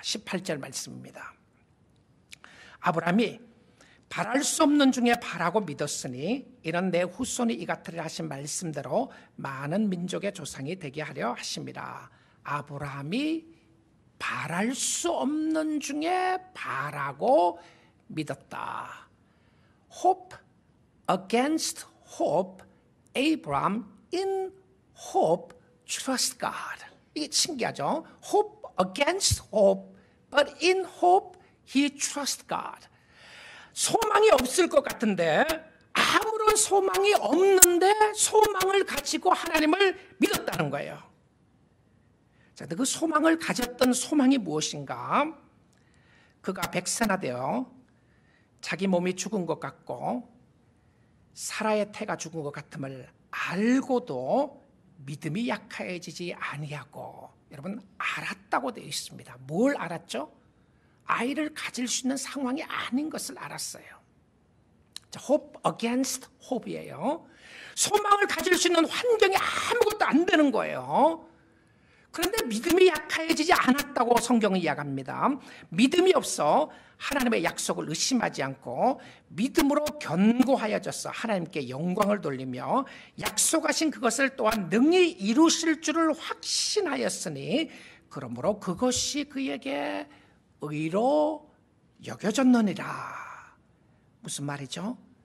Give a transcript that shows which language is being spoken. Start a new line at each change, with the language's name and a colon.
Korean: 18절 말씀입니다. 아브라함이 바랄 수 없는 중에 바라고 믿었으니 이런 내 후손이 이 같으리라 하신 말씀대로 많은 민족의 조상이 되게 하려 하심이라. 아브라함이 바랄 수 없는 중에 바라고 믿었다.
English: Hope against hope, Abraham in hope trust God.
Korean: 이게 신기하죠?
English: Hope against hope, but in hope he trust God.
Korean: 소망이 없을 것 같은데, 아무런 소망이 없는데 소망을 가지고 하나님을 믿었다는 거예요. 자, 그 소망을 가졌던 소망이 무엇인가? 그가 백세나 되어 자기 몸이 죽은 것 같고 사라의 태가 죽은 것 같음을 알고도 믿음이 약해지지 아니하고, 여러분, 알았다고 되어 있습니다. 뭘 알았죠? 아이를 가질 수 있는 상황이 아닌 것을 알았어요. 자,
English: hope against hope
Korean: 이에요. 소망을 가질 수 있는 환경이 아무것도 안 되는 거예요. 그런데 믿음이 약해지지 않았다고 성경은 이야기합니다. 믿음이 없어 하나님의 약속을 의심하지 않고 믿음으로 견고하여져서 하나님께 영광을 돌리며 약속하신 그것을 또한 능히 이루실 줄을 확신하였으니 그러므로 그것이 그에게 의로 여겨졌느니라. 무슨 말이죠?